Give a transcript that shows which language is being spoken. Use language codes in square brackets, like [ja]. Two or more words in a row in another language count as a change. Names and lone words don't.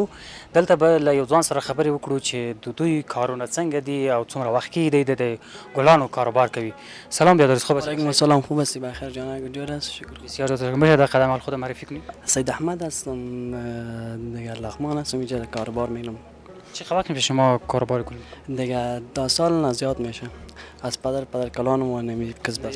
[ps] دلته به له یو ځوان سره خبرې وکړو چې د دوی کارونه څنګه دي او څومره وخت کې دی د ګلانو کاروبار کوي. [fa] سلام بیادرز، خوب است؟ [ar] علیکم السلام، [fa] خوب هستی؟ بخیر جان، گجور است، شکر. بسیار زیاد. میشه در قدم حال خود معرفی کنید؟ سید احمد هستم، دیگه لغمان هستم، اینجا کاربار میکنم. چه وقت میشه شما کاروبار کنید؟ دیگه 10 سال زیاد میشه. از پدر کلان ما نمی کسب است.